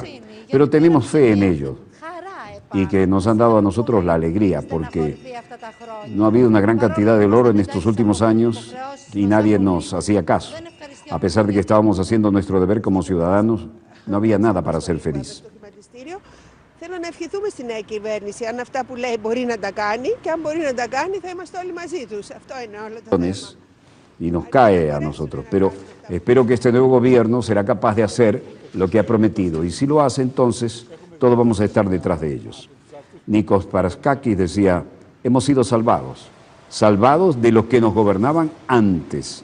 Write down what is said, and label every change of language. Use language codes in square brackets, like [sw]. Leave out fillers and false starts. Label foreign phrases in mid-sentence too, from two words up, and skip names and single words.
[es] Pero tenemos fe en ellos y que nos han dado a nosotros la alegría porque no ha habido una gran cantidad de oro en estos últimos años y nadie nos hacía caso. A pesar de que estábamos haciendo nuestro deber como ciudadanos, no había nada para ser feliz. [el] Θέλω να ευχηθούμε στη νέα κυβέρνηση, αν αυτά που λέει μπορεί να τα κάνει και αν μπορεί να τα κάνει θα είμαστε όλοι μαζί τους. Αυτό είναι όλο το θέμα. [es] Y nos cae a nosotros, pero espero que este nuevo gobierno será capaz de hacer lo que ha prometido y si lo hace entonces todos vamos a estar detrás de ellos. Nikos Paraskakis decía, hemos sido salvados de los que nos gobernaban antes.